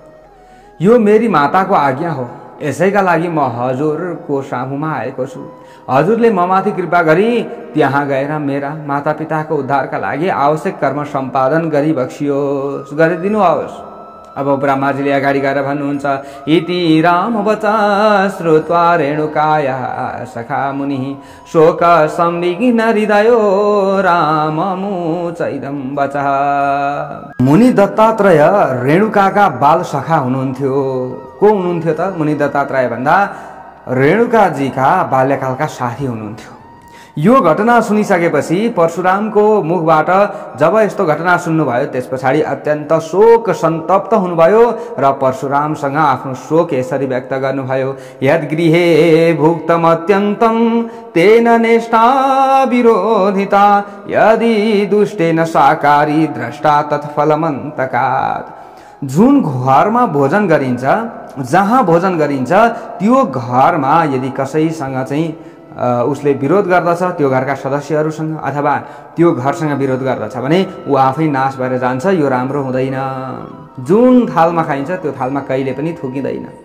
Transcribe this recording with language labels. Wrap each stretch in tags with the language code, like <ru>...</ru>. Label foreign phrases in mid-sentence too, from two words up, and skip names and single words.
<ne>यो मेरी माताको आज्ञा हो। यसैका लागि म हजुरको सामुमा आएको छु। हजुरले ममाथि कृपा गरी त्यहाँ गएर मेरा माता पिताको उद्धारका लागि आवश्यक कर्म सम्पादन गरी बक्सियोस्, गरिदिनुहोस्। अब ब्रह्माजीले अगाडि गएर भन्नुहुन्छ,</ne> <sa>इति राम वचा श्रुत्वा रेणुकाया सखा मुनि शोक संविघ्न हृदयो राममुचैदं वचः।</sa> <ne>मुनि दत्तात्रेय रेणुकाका बाल सखा हुनुहुन्थ्यो। को हुनुहुन्थ्यो त? मुनि दत्तात्रेय भन्दा रेणुकाजीका बाल्यकालका साथी हुनुहुन्थ्यो। यो घटना सुनिसकेपछि परशुरामको मुखबाट जब यस्तो घटना सुन्नुभयो त्यस पछाडि अत्यन्त शोक सन्तप्त हुनुभयो र परशुरामसँग आफ्नो शोक यसरी व्यक्त गर्नुभयो।</ne> <sa>यद्गृहे भुक्तम अत्यन्तम तेन नेष्टा विरोधिता यदि दुष्टेन साकारी द्रष्टा तत्फलमन्तकात्।</sa> <ne>जुन घरमा भोजन गरिन्छ, जहाँ भोजन गरिन्छ त्यो घरमा यदि कसैसँग चाहिँ उसले विरोध गर्दछ, त्यो घरका सदस्यहरूसँग अथवा त्यो घरसँग विरोध गर्दछ भने ऊ आफै नाश भएर जान्छ। यो राम्रो हुँदैन। जुन थालमा खाइन्छ त्यो थालमा कहिले पनि थुकिँदैन।</ne>